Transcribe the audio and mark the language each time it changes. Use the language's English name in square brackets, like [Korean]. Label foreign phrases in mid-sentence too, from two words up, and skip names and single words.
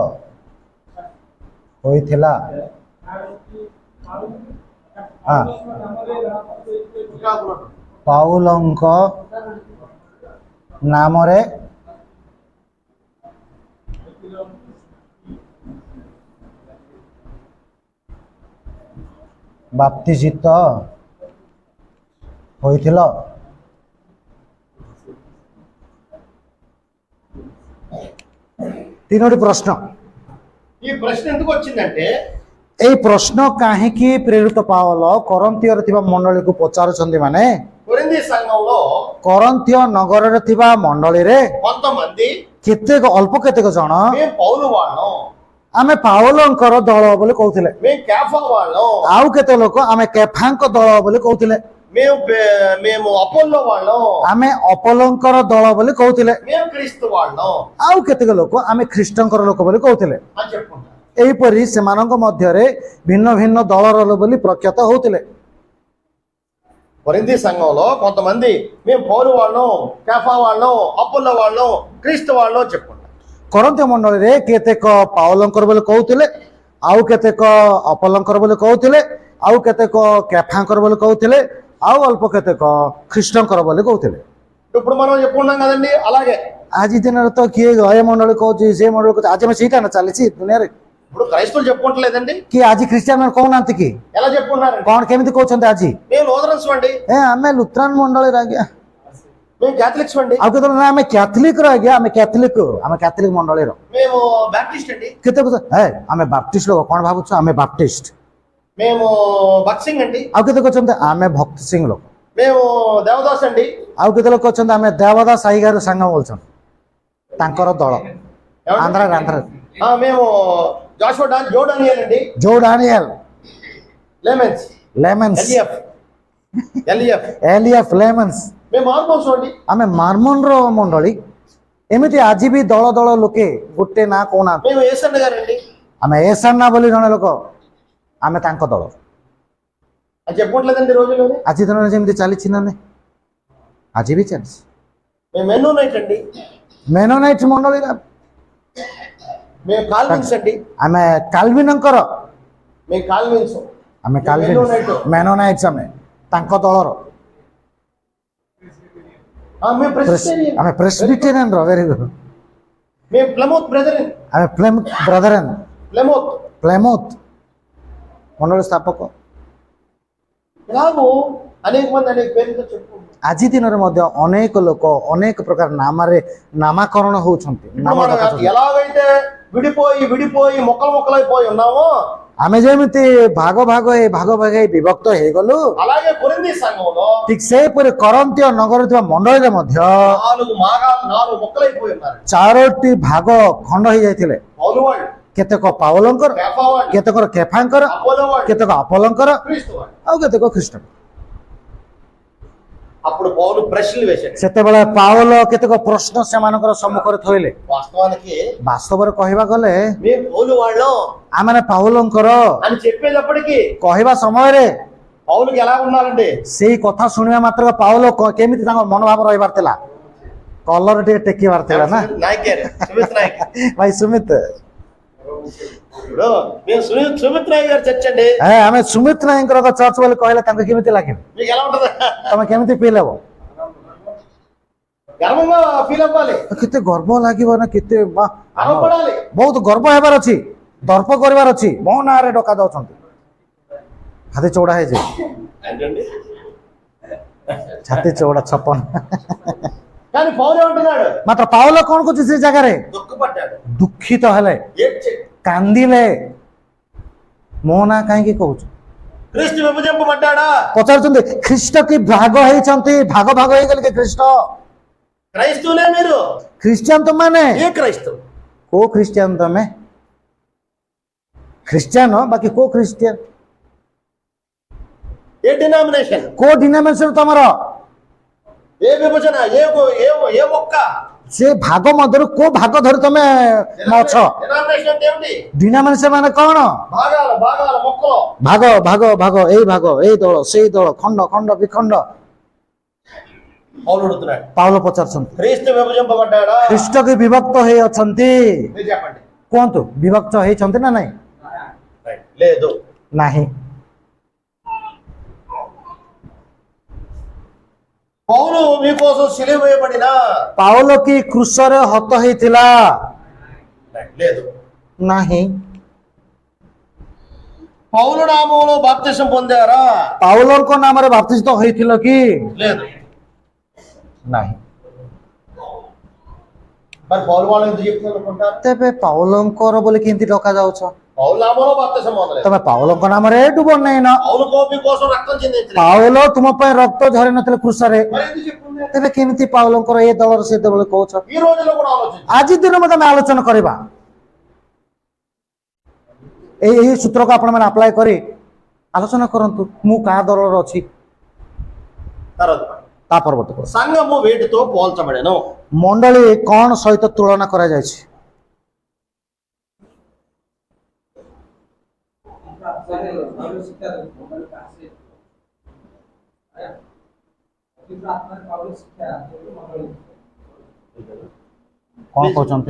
[Odia] ହୋଇଥିଲା ପାଉଲଙ୍କ ନାମରେ ବାପ୍ତିଜିତ ହୋଇଥିଲ ତିନୋଟି ପ୍ରଶ୍ନ [Telugu] ఈ ప్రశ్న ఎందుకు వచ్చిందంటే [Odia] ଏହି ପ୍ରଶ୍ନ କାହିଁକି ପ୍ରେରିତ ପାଉଲ করন্থিୟରେ ଥିବା ମଣ୍ଡଳୀକୁ ପଚାରୁଛନ୍ତି ମାନେ [Telugu] కొరింథీ సంఘంలో [Odia] କରନ୍ଥୀୟ ନଗରରେ ଥିବା ମଣ୍ଡଳୀରେ [Telugu] కొంతమంది [Odia] କେତେକ ଅଳ୍ପ କେତେକ ଜଣ [Telugu] మేము పౌలు వాళ్ళం [Odia] ଆମେ ପାଉଲଙ୍କର ଦଳ ବୋଲି କହୁଥିଲେ [Telugu] మేము కేఫా వాళ్ళం [Odia] ଆଉ କେତେ ଲୋକ ଆମେ କେଫାଙ୍କ ଦଳ ବୋଲି କହୁଥିଲେ [Telugu] మేము అపోల్లో వాళ్ళం [Odia] ଆମେ ଅପୋଲୋଙ୍କର ଦଳ ବୋଲି କହୁଥିଲେ [Telugu] మేము క్రీస్తు వాళ్ళం [Odia] ଆଉ କେତେକ ଲୋକ ଆମେ ଖ୍ରୀଷ୍ଟଙ୍କର ଲୋକ ବୋଲି କହୁଥିଲେ [Telugu] అని చెప్పుకుంటారు [Odia] ଏହିପରି ସେମାନଙ୍କ ମଧ୍ୟରେ ଭିନ୍ନ ଭିନ୍ନ ଦଳର ବୋଲି ପ୍ରଖ୍ୟାତ ହଉଥିଲେ [Telugu] కొరింథీ సంఘంలో కొంతమంది మేము పౌలు వాళ్ళం కేఫా వాళ్ళం అపోల్లో వాళ్ళం క్రీస్తు వాళ్ళం చెప్పుకుంటారు [Odia] କରନ୍ଥୀୟ ମଣ୍ଡଳୀରେ କେତେକ ପାଉଲଙ୍କର ବୋଲି କହୁଥିଲେ ଆଉ କେତେକ ଅପୋଲୋଙ୍କର ବୋଲି କହୁଥିଲେ ଆଉ କେତେକ କେଫାଙ୍କର ବୋଲି କହୁଥିଲେ ଆଉ ଅଳ୍ପ କେତେକ ଖ୍ରୀଷ୍ଟଙ୍କର ବୋଲି କହୁଥିଲେ [Telugu] ఇప్పుడు మనం చెప్పుకున్నాం కదండి అలాగే [Odia] ଆଜି ଦିନରେ ତ କିଏ ଏ ମଣ୍ଡଳୀ କହୁଛି ସେ ମଣ୍ଡଳୀ କହୁଛି ଆଜି ଆମେ ସେଇଟା ନା ଚାଲିଛି ଦୁନିଆରେ [Telugu] ఇప్పుడు క్రైస్తవులు చెప్పుకుంటలేదండి [Odia] କି ଆଜି ଖ୍ରୀଷ୍ଟିଆନ ମାନେ କହୁନାହାନ୍ତି କି [Telugu] ఎలా చెప్పుకుంటున్నారండి [Odia] କଣ କେମିତି କହୁଛନ୍ତି ଆଜି [Telugu] మేము లోదరన్స్ అండి [Odia] ଏ ଆମେ ଲୁଥରାନ ମଣ୍ଡଳୀର ଆଜ୍ଞା [Telugu] మేము క్యాథలిక్స్ అండి [Odia] ଆଉ କେତେବେଳେ ନା ଆମେ କ୍ୟାଥଲିକର ଆଜ୍ଞା ଆମେ କ୍ୟାଥଲିକ ମଣ୍ଡଳୀର [Telugu] మేము బ్యాప్టిస్ట్ అండి [Odia] କେତେ ଏ ଆମେ ବାପ୍ଟିଷ୍ଟ ଲୋକ କଣ ଭାବୁଛୁ ଆମେ ବାପ୍ଟିଷ୍ଟ [Telugu] మేము భక్సింగ్ అండి [Odia] ଆଉ କେତେ କହୁଛନ୍ତି ଆମେ ଭକ୍ତି ସିଂ ଲୋକ [Telugu] మేము దేవదాస్ అండి [Odia] ଆଉ କେତେ ଲୋକ କହୁଛନ୍ତି ଆମେ ଦେବଦାସ ସାଇଗାରୁ ସାଙ୍ଗ ବୋଲୁଛନ୍ତି ତାଙ୍କର ଦଳ ଆନ୍ଧ୍ର [Telugu] మేము జాషువా జో డానియల్ అండి జో డానియల్ లెమన్స్ [Odia] ଲେମନ୍ସ [Telugu] ఎలిఎఫ్ [Odia] ଲେମନ୍ସ [Telugu] మేము ఆల్మోస్ట్ అండి [Odia] ଆମେ ମାର୍ମନର ମଣ୍ଡଳୀ ଏମିତି ଆଜି ବି ଦଳ ଦଳ ଲୋକେ ଗୋଟେ ନା କହୁନାହାନ୍ତି [Telugu] మేము ఏసన్న గారండి [Odia] ଆମେ ଏସାନ୍ନା ବୋଲି ଜଣେ ଲୋକ ଆମେ ତାଙ୍କ ଦଳ [Telugu] అది చెప్పుకోవట్లేదండి రోజులోనే [Odia] ଆଜି ଦିନରେ ଯେମିତି ଚାଲିଛି ନା ନାଇଁ ଆଜି ବି ଚାଲିଛି [Telugu] మేము మెన్నోనైట్ అండి [Odia] ମେନୋନାଇଟ୍ ମଣ୍ଡଳୀର [Telugu] మేము కాల్విన్స్ అండి [Odia] ଆମେ କାଲଭିନଙ୍କର [Telugu] మేము కాల్విన్స్ [Odia] ଆମେ କାଲଭିନ ମେନୋନାଇଟ୍ସ ଆମେ ତାଙ୍କ ଦଳର [Telugu] మేము ప్రెస్బిటేరియన్ [Odia] ଆମେ ପ୍ରେସବିଟେରିଆନର [English] very good [Telugu] మేము ప్లమౌత్ బ్రదరన్ [Odia] ଆମେ ବ୍ରଦରେନ୍ ପ୍ଲେମୋଥ ମଣ୍ଡଳୀ ସ୍ଥାପକ [Telugu] ఇలాగూ అనేక మంది అనేక పేర్లతో చెప్పుకుంటారు [Odia] ଆଜି ଦିନରେ ମଧ୍ୟ ଅନେକ ଲୋକ ଅନେକ ପ୍ରକାର ନାମରେ ନାମାକରଣ ହଉଛନ୍ତି ନାମ [Telugu] మనం [Odia] ଡକାଉଛନ୍ତି। [Telugu] ఎలాగైతే విడిపోయి మొక్కలైపోయి ఉన్నామో [Odia] ଆମେ ଯେମିତି ଭାଗ ହେଇ ବିଭକ୍ତ ହେଇଗଲୁ [Telugu] అలాగే కొరింథీ సంఘంలో [Odia] ଠିକ ସେହିପରି କରନ୍ତୀୟ ନଗରରେ ଥିବା ମଣ୍ଡଳୀରେ ମଧ୍ୟ [Telugu] నాలుగు మొక్కలైపోయి ఉన్నారు [Odia] ଚାରୋଟି ଭାଗ ଖଣ୍ଡ ହେଇଯାଇଥିଲେ [Telugu] పౌలు వాళ్ళు [Odia] କେତେକ ପାଉଲଙ୍କର [Telugu] కేఫా వాళ్ళు [Odia] କେତେକ କେଫାଙ୍କର [Telugu] అపోలో వాళ్ళు [Odia] କେତେକ ଆପୋଲଙ୍କର [Telugu] క్రీస్తు వాళ్ళు [Odia] ଆଉ କେତେକ ଖ୍ରୀଷ୍ଟ [Telugu] అప్పుడు పౌలు ప్రశ్నలు వేశాడు [Odia] ସେତେବେଳେ ପାଉଲ କେତେକ ପ୍ରଶ୍ନ ସେମାନଙ୍କର ସମ୍ମୁଖରେ ଥୋଇଲେ [Telugu] వాస్తవానికి [Odia] ବାସ୍ତବରେ କହିବା ଗଲେ [Telugu] మేము పౌలు వాళ్ళం [Odia] ଆମମାନେ ପାଉଲଙ୍କର [Telugu] అని చెప్పేటప్పటికి [Odia] କହିବା ସମୟରେ [Telugu] పౌలుకి ఎలా ఉన్నారండి [Odia] ସେଇ କଥା ଶୁଣିବା ମାତ୍ର ପାଉଲ କେମିତି ତାଙ୍କ ମନୋଭାବ ରହିବାର ଥିଲା କଲର ଟିକେ ଟେକିବାର ଥିଲା ନା [Telugu] నాయక్ గారు సుమిత్ నాయక్ [Odia] ଭାଇ ସୁମିତ [Telugu] ఇప్పుడు మేము సుమిత్ నాయక్ గారు చర్చ అండి [Odia] ଆମେ ସୁମିତ ନାୟକଙ୍କର ଚର୍ଚ୍ଚ ବୋଲି କହିଲେ ତାଙ୍କୁ କେମିତି ଲାଗିବ [Telugu] మీకు ఎలా ఉంటది [Odia] ତମେ କେମିତି ଫିଲ୍ ହବ [Telugu] గర్వంగా ఫీల్ అవ్వాలి [Odia] କେତେ ଗର୍ବ ଲାଗିବ ନା କେତେ [Telugu] గర్వపడాలి [Odia] ବହୁତ ଗର୍ବ ହେବାର ଅଛି ଦର୍ପ କରିବାର ଅଛି ମୋ ନାଁରେ ଡକା ଯାଉଛନ୍ତି ହାତୀ ଚଉଡା ହେଇଯିବ [Telugu] ఏంటండి [Odia] ଛାତି ଚଉଡା 56 [Telugu] కానీ పౌలు ఏమంటున్నాడు [Odia] ମାତ୍ର ପାଉଲ କଣ କରୁଛି ସେ ଜାଗାରେ [Telugu] దుఃఖపడ్డాడు [Odia] ଦୁଃଖିତ ହେଲେ [Telugu] ఏడ్చాడు [Odia] କାନ୍ଦିଲେ ମୋ ନାଁ କାହିଁକି କହୁଛୁ [Telugu] క్రీస్తు విభజింపబడ్డాడా [Odia] ପଚାରୁଛନ୍ତି ଖ୍ରୀଷ୍ଟ କି ଭାଗ ହେଇଛନ୍ତି ଭାଗ ହେଇଗଲେ କି ଖ୍ରୀଷ୍ଟ [Telugu] క్రైస్తవులే మీరు [Odia] ଖ୍ରୀଷ୍ଟିଆନ ତମାନେ [Telugu] ఏ క్రైస్తవు [Odia] କୋଉ ଖ୍ରୀଷ୍ଟିଆନ ତମେ ଖ୍ରୀଷ୍ଟିଆନ ବାକି କୋଉ ଖ୍ରୀଷ୍ଟିଆନ [Telugu] ఏ డినామినేషన్ [Odia] କୋଉ ଡିନୋମିନେସନ ତମର [Telugu] ఏ విభజన ఏ మొక్క [Odia] ସେ ଭାଗ ମଧ୍ୟରୁ କୋଉ ଭାଗ ଧରି ତମେ ଅଛ [Telugu] డినామినేషన్ అంటే ఏమిటి [Odia] ଡିନୋମିନେସନ ମାନେ କଣ [Telugu] భాగాల మొక్కలు [Odia] ଭାଗ ଏଇ ଦଳ ସେଇ ଦଳ ଖଣ୍ଡ ବିଖଣ୍ଡ [Telugu] పౌలు అడుగుతున్నాడు [Odia] ପାଉଲ ପଚାରୁଛନ୍ତି [Telugu] క్రీస్తు విభజింపబడ్డాడా [Odia] ଖ୍ରୀଷ୍ଟ କି ବିଭକ୍ତ ହେଇ ଅଛନ୍ତି [Telugu] మీరు చెప్పండి [Odia] କୁହନ୍ତୁ ବିଭକ୍ତ ହେଇଛନ୍ତି ନା ନାଇଁ [Telugu] లేదు [Odia] ନାହିଁ [Telugu] పౌలు మీకోసం సిలువ వేయబడినా [Odia] ପାଉଲ କି କୃଷରେ ହତ ହେଇଥିଲା [Telugu] లేదు [Odia] ନାହିଁ [Telugu] పౌలు నామంలో బాప్తిసం పొందారా [Odia] ପାଉଲଙ୍କ ନାମରେ ବାପ୍ତିସ୍ତ ହୋଇଥିଲ କି [Telugu] లేదు [Odia] ନାହିଁ [Telugu] మరి పౌలు వాళ్ళు ఎందుకు చెప్తున్నారు అనుకుంటారు [Odia] ତେବେ ପାଉଲଙ୍କର ବୋଲି କେମିତି ଡକା ଯାଉଛ [Telugu] పౌలు నామంలో బాప్తిసం పొందలేదు [Odia] ତମେ ପାଉଲଙ୍କ నామରେ ଡୁବ ନେଇନ [Telugu] పౌలు కోపి కోసం రక్తం చెందించలేదు [Odia] ପାଉଲ ତୁମ ପାଇଁ ରକ୍ତ ଝରି ନଥିଲେ କୃଷରେ [Telugu] మరి ఎందుకు చెప్తున్నారు [Odia] ତେବେ କେମିତି ପାଉଲଙ୍କର ଏ ଦଳର ସେ ଦଳ କହୁଛ [Telugu] ఈ రోజుల్లో కూడా ఆలోచించు [Odia] ଆଜି ଦିନ ମଧ୍ୟ ଆମେ ଆଲୋଚନା କରିବା ଏହି ସୂତ୍ରକୁ ଆପଣମାନେ ଆପ୍ଲାଏ କରି ଆଲୋଚନା କରନ୍ତୁ ମୁଁ କାହା ଦଳର ଅଛି [Telugu] తర్వాత [Odia] ତା ପରବର୍ତ୍ତୀ ପ୍ରଶ୍ନ। [Telugu] సంఘము వేటితో పోల్చబడెను [Odia] ମଣ୍ଡଳୀ କଣ ସହିତ ତୁଳନା କରାଯାଇଛି କଣ କହୁଛନ୍ତି